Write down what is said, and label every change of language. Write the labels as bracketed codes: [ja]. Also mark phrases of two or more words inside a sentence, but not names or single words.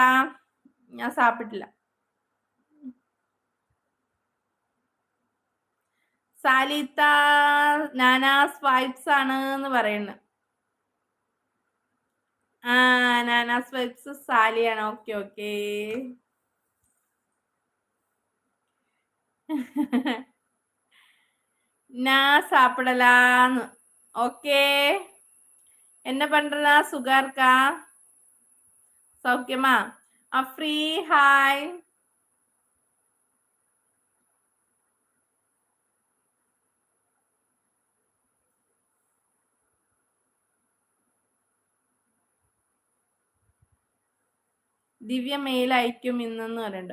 [ml] ഞാൻ സാപ്പിട്ടില്ല. സാലിത്ത നാനാസ് വൈബ്സ് ആണ് എന്ന് പറയുന്നത്. നാനാസ് വൈബ്സ് സാലിയാണ്. ഓക്കെ ഓക്കെ. [ta] நான் சாப்பிடலான்னு. ஓகே. என்ன பண்றா? சுகா இருக்கா? சௌக்கியமா? அஃப்ரீ ஹாய். [ml] ദിവ്യ മെയിൽ അയക്കും ഇന്നെന്ന് പറയുന്നുണ്ട്.